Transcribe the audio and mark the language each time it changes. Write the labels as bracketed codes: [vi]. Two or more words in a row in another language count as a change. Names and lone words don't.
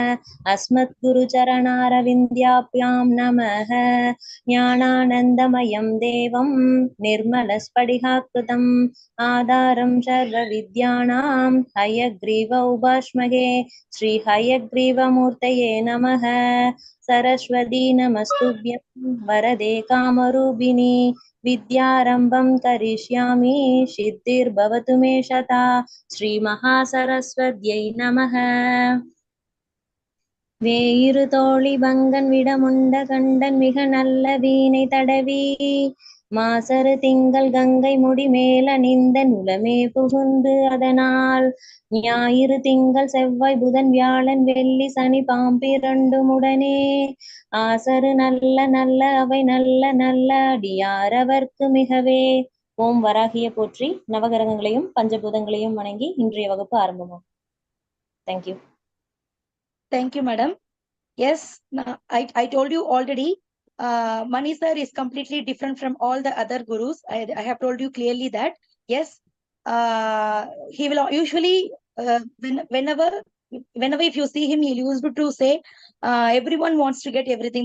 [sa] अस्मद्गुरुचरणारविन्द्याभ्यां नमः ज्ञानानन्दमयं देवं निर्मलस्फटिकाकृतिम् आधारं सर्वविद्यानां हयग्रीव उपास्महे श्रीहयग्रीवमूर्तये नमः सरस्वती नमस्तुभ्यं वरदे कामरूपिणी विद्यारम्भं करिष्यामि सिद्धिर्भवतु मे शता श्रीमहासरस्वत्यै नमः [ta] வேயிரு தோழி பங்கன் விடமுண்ட கண்டன் மிக நல்ல வீணை தடவி மாசரு திங்கள் கங்கை முடி மேலணிந்த நுலமே புகுந்து அதனால் ஞாயிறு திங்கள் செவ்வாய் புதன் வியாழன் வெள்ளி சனி பாம்பிரண்டுமுடனே ஆசரு நல்ல நல்ல அவை நல்ல நல்ல அடியாரவர்க்கு மிகவே. ஓம் வராகிய போற்றி. நவகிரகங்களையும் பஞ்சபூதங்களையும் வணங்கி இன்றைய வகுப்பு ஆரம்பமாகும். [en] Thank you. Thank you, madam. Yes, I told you already, Mani sir is completely different from all the other gurus. I have told you clearly that, yes, he will usually, whenever if you see him, he used to say, everyone wants to get everything.